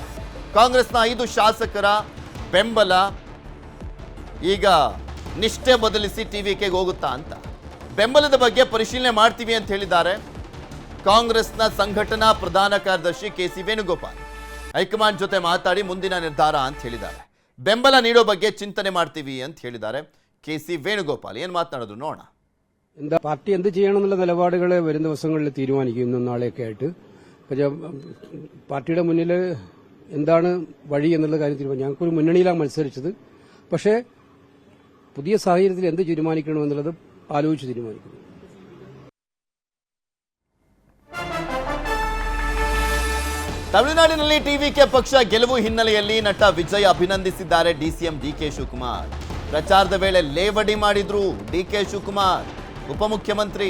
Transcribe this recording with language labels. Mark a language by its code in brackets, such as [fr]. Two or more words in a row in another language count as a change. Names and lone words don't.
[kn] ಕಾಂಗ್ರೆಸ್ನ 5 ಶಾಸಕರ ಬೆಂಬಲ ಈಗ ನಿಷ್ಠೆ ಬದಲಿಸಿ TVKಗೆ ಹೋಗುತ್ತಾ ಅಂತ. ಬೆಂಬಲದ ಬಗ್ಗೆ ಪರಿಶೀಲನೆ ಮಾಡ್ತೀವಿ ಅಂತ ಹೇಳಿದ್ದಾರೆ ಕಾಂಗ್ರೆಸ್ನ ಸಂಘಟನಾ ಪ್ರಧಾನ ಕಾರ್ಯದರ್ಶಿ KC ವೇಣುಗೋಪಾಲ್. ಹೈಕಮಾಂಡ್ ಜೊತೆ ಮಾತಾಡಿ ಮುಂದಿನ ನಿರ್ಧಾರ ಅಂತ ಹೇಳಿದ್ದಾರೆ. ಬೆಂಬಲ ನೀಡೋ ಬಗ್ಗೆ ಚಿಂತನೆ ಮಾಡ್ತೀವಿ ಅಂತ ಹೇಳಿದ್ದಾರೆ KC ವೇಣുഗോപാൽ. ಏನು ಮಾತನಾಡಿದ್ರು ನೋಡೋಣ. [ml] പാർട്ടി എന്ത് ചെയ്യണമെന്നുള്ള നിലപാടുകൾ വരും ദിവസങ്ങളിൽ തീരുമാനിക്കും. ഇന്നും നാളെയൊക്കെ ആയിട്ട് പാർട്ടിയുടെ മുന്നിൽ എന്താണ് വഴി എന്നുള്ള കാര്യത്തിൽ ഞങ്ങൾക്കൊരു മുന്നണിയിലാണ് മത്സരിച്ചത്. പക്ഷേ പുതിയ സാഹചര്യത്തിൽ എന്ത് തീരുമാനിക്കണമെന്നുള്ളത് ആലോചിച്ച് തീരുമാനിക്കുന്നു. [kn] ತಮಿಳುನಾಡಿನಲ್ಲಿ TVK ಪಕ್ಷ ಗೆಲುವು ಹಿನ್ನೆಲೆಯಲ್ಲಿ ನಟ ವಿಜಯ್ ಅಭಿನಂದಿಸಿದ್ದಾರೆ DCM DK ಶಿವಕುಮಾರ್. ಪ್ರಚಾರದ ವೇಳೆ ಲೇವಡಿ ಮಾಡಿದ್ರು DK ಶಿವಕುಮಾರ್. ಉಪಮುಖ್ಯಮಂತ್ರಿ.